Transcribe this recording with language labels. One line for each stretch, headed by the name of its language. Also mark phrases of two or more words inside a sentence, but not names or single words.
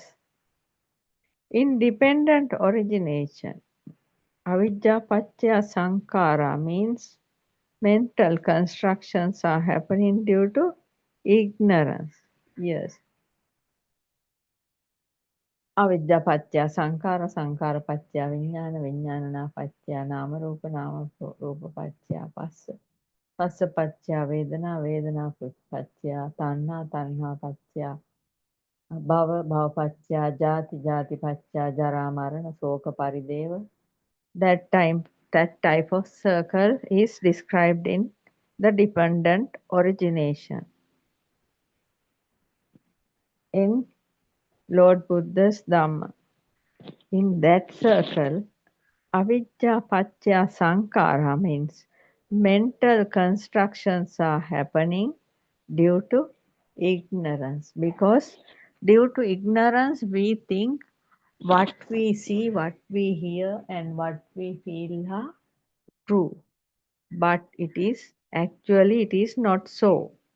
English: Independent origination.
Pali: Avijja Paccaya Sankhara
English: means mental constructions are happening due to ignorance. Yes.
Pali: Avidya Paccaya Sankhara, Sankhara Paccaya Vijnana, Vijnana Paccaya Nama Rupa, Nama Rupa Paccaya Passa. Passa Paccaya Vedana, Vedana Paccaya Tanha, Tanha Paccaya Bhava, bhavapaccha, jati, jatipaccha, jara, marana, soka, parideva.
English: That type of circle is described in the dependent origination. In Lord Buddha's Dhamma, in that circle,
Pali: avijja paccaya sankhara
English: means mental constructions are happening due to ignorance. Because due to ignorance, we think what we see, what we hear, and what we feel are true. But it is not so.